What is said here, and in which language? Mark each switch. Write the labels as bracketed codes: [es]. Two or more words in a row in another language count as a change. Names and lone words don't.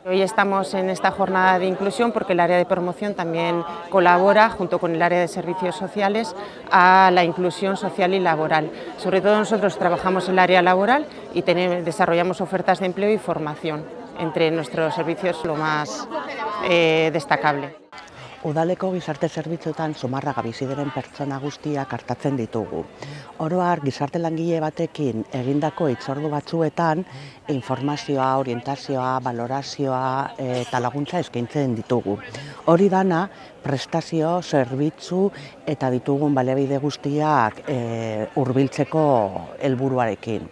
[es] Hoy estamos en esta jornada de inclusión porque el área de promoción también colabora junto con el área de servicios sociales a la inclusión social y laboral. Sobre todo nosotros trabajamos en el área laboral y desarrollamos ofertas de empleo y formación. Entre nuestros servicios lo más destacable. [eu] Udaleko gizarte zerbitzuetan Zumarraga bizi diren pertsona guztiak artatzen ditugu. Oro har, gizarte langile batekin egindako hitzordu batzuetan informazioa, orientazioa, valorazioa eta laguntza eskaintzen ditugu. Hori dana prestazio, zerbitzu eta ditugun baliabide guztiak hurbiltzeko helburuarekin.